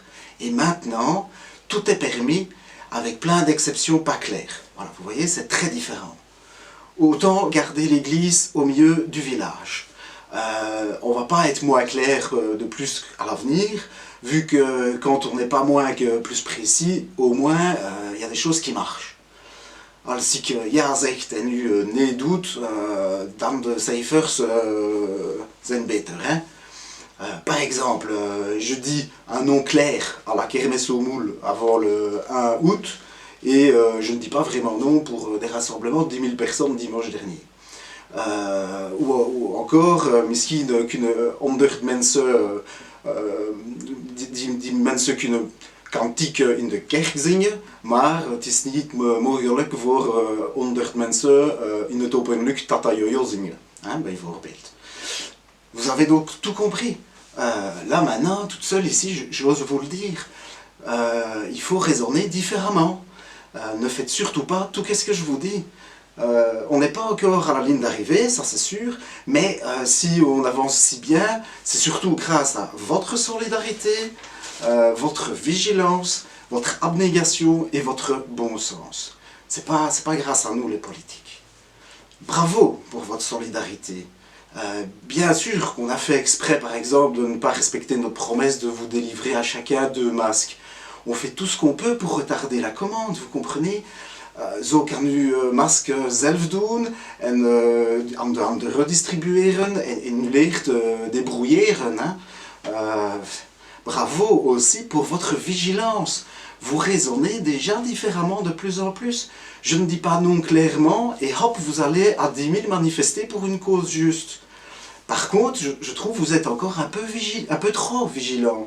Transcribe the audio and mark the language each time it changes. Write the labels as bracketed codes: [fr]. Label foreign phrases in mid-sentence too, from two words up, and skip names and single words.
[fr] Et maintenant, tout est permis avec plein d'exceptions pas claires. Voilà, vous voyez, c'est très différent. Autant garder l'église au milieu du village. On ne va pas être moins clair de plus à l'avenir, vu que quand on n'est pas moins que plus précis, au moins, il y a des choses qui marchent. [nl] Als ik ja zeg en u nee doet, dan de cijfers zijn beter. [fr] Hein? Par exemple, je dis un nom clair à la kermesse au moule avant le 1 août et je ne dis pas vraiment non pour des rassemblements de 10 000 personnes dimanche dernier. Ou encore, [nl] misschien kunnen 100 mensen, die mensen kunnen kantiek in de kerk zingen, maar het is niet mogelijk voor 100 mensen in het openlucht Tata Yo-Yo zingen, hein, bijvoorbeeld. [fr] Vous avez donc tout compris. Là maintenant, toute seule ici, j'ose vous le dire, il faut raisonner différemment. Ne faites surtout pas tout ce que je vous dis. On n'est pas encore à la ligne d'arrivée, ça c'est sûr, mais si on avance si bien, c'est surtout grâce à votre solidarité, votre vigilance, votre abnégation et votre bon sens. C'est pas grâce à nous les politiques. Bravo pour votre solidarité. Bien sûr qu'on a fait exprès par exemple de ne pas respecter notre promesse de vous délivrer à chacun 2 masques. On fait tout ce qu'on peut pour retarder la commande, vous comprenez? [nl] Zo kan u masken zelf doen en aan de anderen redistribueren en u leert débrouilleren. [fr] Hein? Bravo aussi pour votre vigilance. Vous raisonnez déjà différemment de plus en plus. Je ne dis pas non clairement et hop, vous allez à 10 000 manifester pour une cause juste. Par contre, je trouve que vous êtes encore un peu trop vigilant.